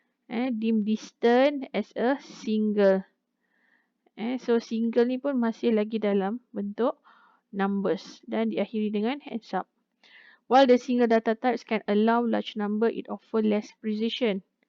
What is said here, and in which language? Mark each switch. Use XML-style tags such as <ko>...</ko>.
<en>Dim distance as a single.</en> <ms>So single ni pun masih lagi dalam bentuk numbers dan diakhiri dengan and sub.</ms> <en>While the single data types can allow large number, it offer less precision.</en>